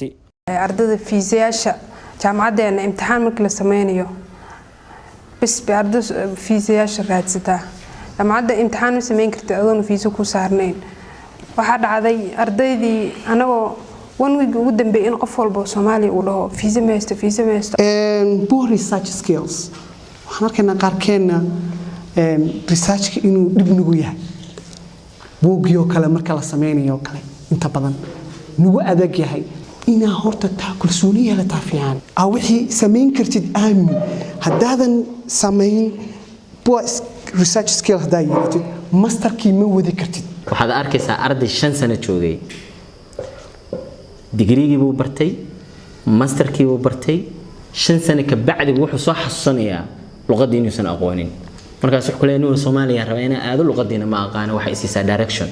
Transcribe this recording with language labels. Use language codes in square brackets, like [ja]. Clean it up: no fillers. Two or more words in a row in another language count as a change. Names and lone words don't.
[so] ardayda fiisayaasha jaamacadeena imtixaan markii la sameynayo bas ardayda fiisayaasha raadsataa jaamacadda imtixaan ma sameyn kartid adoon fiisa ku saarnayn. waxaa dhacday ardaydii anagoo [en] one week [so] ugu dambeeyay in qof walba Soomaali uu dhaho fiisa ma haysto [en] poor research skills [so] waxaan arkaynaa qaarkeena research inuu dib nagu yahay buugyo kale marka la sameynayo kale inta badan nagu adag yahay ina horta taa kalsooni yeelataa fiican wixii sameyn kartid aamin haddaadan sameyn [en] poor research skills [so] daayatid masterkii ma wadi kartid. waxaad arkaysaa arday 5 sano joogay digriigii buu bartay masterkii buu bartay 5 sano ka bacdi wuxuu soo xasuusanayaa luqadii inuu san aqoonin markaas wax kale inuu Soomaaliya raba inay aado luqadiina ma aqaan waxa isiisa direction.